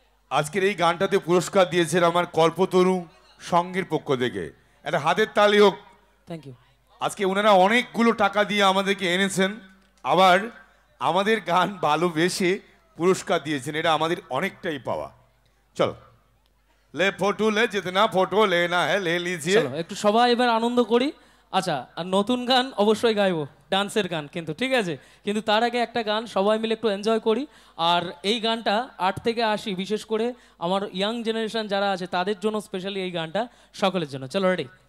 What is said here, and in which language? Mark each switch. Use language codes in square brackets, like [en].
[bn] আজকের এই গানটাতে পুরস্কার দিয়েছেন আমার কল্পতরু সঙ্গের পক্ষ থেকে। একটা হাতের তালি হোক। [en] Thank you. [bn] আজকে ওনারা অনেকগুলো টাকা দিয়ে আমাদেরকে এনেছেন, আবার আমাদের গান ভালোবেসে পুরস্কার দিয়েছেন। এটা আমাদের অনেকটাই পাওয়া। [hi] চলো ले फोटो ले जितना फोटो लेना है ले लीजिए। [bn] চলো একটু সবাই এবার আনন্দ করি। আচ্ছা, আর নতুন গান অবশ্যই গাইবো, ডান্সের গান কিন্তু, ঠিক আছে? কিন্তু তার আগে একটা গান সবাই মিলে একটু এনজয় করি। আর এই গানটা 8 থেকে 80 বিশেষ করে আমার ইয়াং জেনারেশন যারা আছে তাদের জন্য স্পেশালি এই গানটা, সকলের জন্য। চলো রেডি?